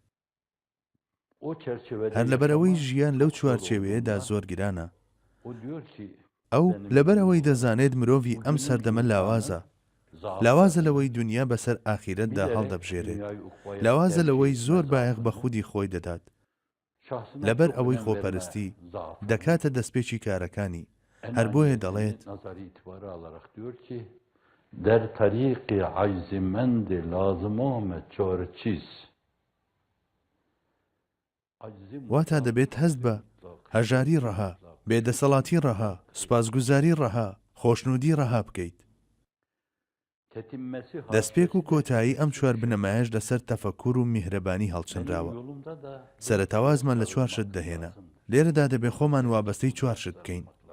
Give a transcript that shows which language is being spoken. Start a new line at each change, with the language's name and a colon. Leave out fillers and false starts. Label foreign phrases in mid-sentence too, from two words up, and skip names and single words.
Central Kurdish: هەر لەبەرەوەی ژیان لەو چوارچێوەیەدا زۆر گرانە ئەو لەبەر ئەوەی دەزانێت مرۆڤی ئەم سەردەمە لاوازە لەوەی دنیا بەسەر ئاخیرەتدا هەڵدەبژێرێت لاوازە لەوەی زۆر بایەق بە خودی خۆی دەدات لەبەر ئەوەی خۆپەرستی دەکاتە دەستپێکی کارەکانی هەر بۆیە دەڵێت
Persian: در طریق عجز مند لازم آمد چاره چیز
Central Kurdish: واتە دەبێت هەست بە هەژاری ڕەها بێدەسەڵاتی ڕەها سوپاسگوزاری ڕەها خۆشنودی ڕەها بکەیت دەستپێک و کۆتایی ئەم چوار بنەمایش لەسەر تەفەکوور و میهرەبانی هەڵچەندراوە سەرەتاوازمان لە چوار شت دەهێنا لێرەدا دەبێ خۆمان وابەستەی چوار شت بکەین